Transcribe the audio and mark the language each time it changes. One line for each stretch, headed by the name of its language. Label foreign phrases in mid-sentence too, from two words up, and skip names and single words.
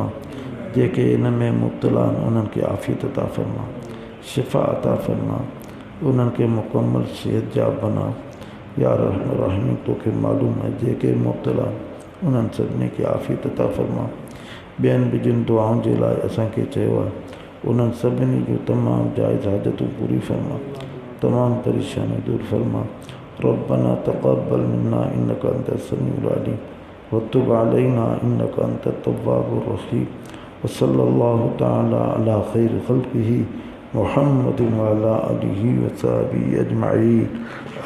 Sindhi: जेके इन में मुब्तला आहिनि उन्हनि खे आफ़ियत अता फरमा, शिफ़ा अता फरमा, उन्हनि खे मुकम्मल सेहत जा बना। या रहमान रहीम, तोखे मालूम आहे जेके मुब्तला आहिनि उन्हनि सभिनी खे आफ़ियत अता फरमा। ॿियनि बि जिन दुआउनि जे लाइ असांखे चयो आहे उन्हनि सभिनी जूं तमामु जाइज़ हाजतूं पूरी फरमा, तमामु परेशानियूं दूर फरमा।
Arabic: ربنا تقبل منا إنك أنت السميع العليم و تب علينا إنك أنت التواب الرحيم. و صلى الله تعالى على خير خلقه محمد و على آله و صحبه أجمعين.